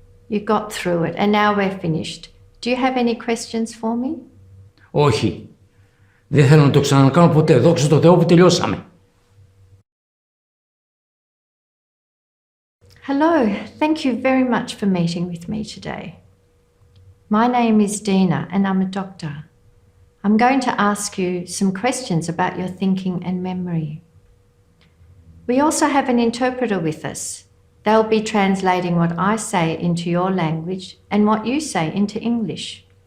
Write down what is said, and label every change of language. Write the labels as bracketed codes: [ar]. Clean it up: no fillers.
[en] You got through it and now we're finished. Do you have any questions for me? [el] Όχι. Δεν θέλω να το ξανακάνω ποτέ. Δόξα τω Θεώ που τελειώσαμε. [en] Hello, thank you very much for meeting with me today. My name is Dina and I'm a doctor. I'm going to ask you some questions about your thinking and memory. We also have an interpreter with us. They'll be translating what I say into your language and what you say into English.